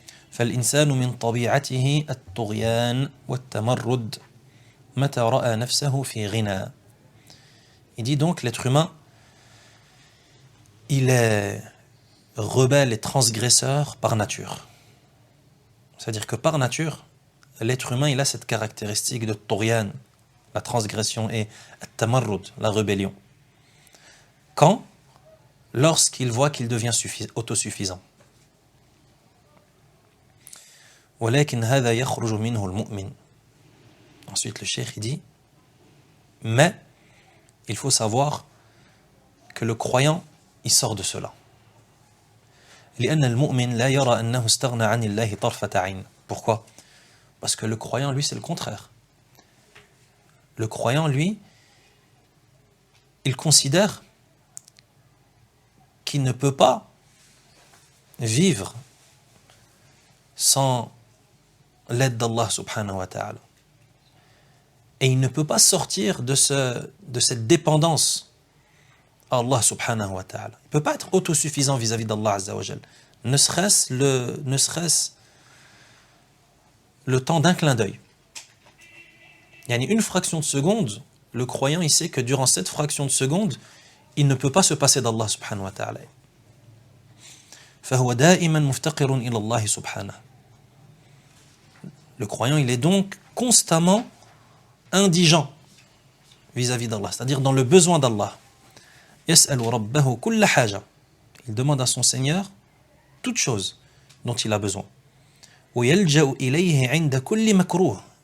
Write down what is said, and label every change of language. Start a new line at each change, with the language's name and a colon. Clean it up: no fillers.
Arabic: فالإنسان من طبيعته الطغيان والتمرد متى رأى نفسه في غنى.
French: Il dit donc l'être humain, il est rebelle et transgresseur par nature. C'est-à-dire que par nature, l'être humain, il a cette caractéristique de Turian, la transgression, et Tamarrud, la rébellion. Quand? Lorsqu'il voit qu'il devient autosuffisant.
Arabic: ولكن هذا يخرج منه المؤمن.
French: Ensuite, le cheikh il dit, mais il faut savoir que le croyant, il sort de cela.
Arabic: لأن المؤمن لا يرى أنه استغنى عن الله طرفة عين.
French: Pourquoi? Parce que le croyant, lui, c'est le contraire. Le croyant, lui, il considère qu'il ne peut pas vivre sans l'aide d'Allah subhanahu wa ta'ala. Et il ne peut pas sortir de cette dépendance à Allah subhanahu wa ta'ala. Il ne peut pas être autosuffisant vis-à-vis d'Allah azza wa jal. Ne serait-ce le temps d'un clin d'œil. Il y a une fraction de seconde, le croyant il sait que durant cette fraction de seconde, il ne peut pas se passer d'Allah subhanahu wa ta'ala.
Arabic: فهو دائما مفتقر إلى الله سبحانه.
French: Le croyant, il est donc constamment indigent vis-à-vis d'Allah, c'est-à-dire dans le besoin d'Allah.
Arabic: يسأل ربه كل حاجة.
French: Il demande à son Seigneur toute chose dont il a besoin.
Arabic: ويلجأ إليه عند كل مكروه.